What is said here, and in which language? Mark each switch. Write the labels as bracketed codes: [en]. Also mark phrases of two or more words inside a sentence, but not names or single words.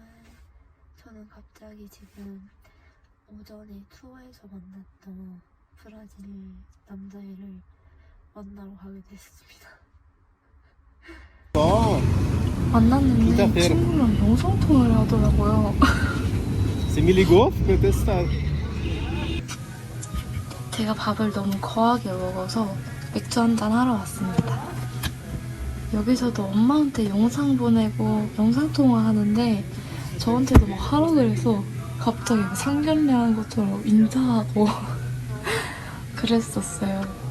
[ko] 저는 갑자기 지금 오전에 투어에서 만났던 브라질 남자애를 만나러 가게 됐습니다. 만났는데 친구랑 영상통화를 하더라고요. [pt] Você me ligou? Ficou testado. [ko] 제가 밥을 너무 거하게 먹어서 맥주 한잔 하러 왔습니다. 여기서도 엄마한테 영상 보내고 영상통화 하는데 저한테도 막 하라 그래서 갑자기 상견례 하는 것처럼 인사하고 그랬었어요.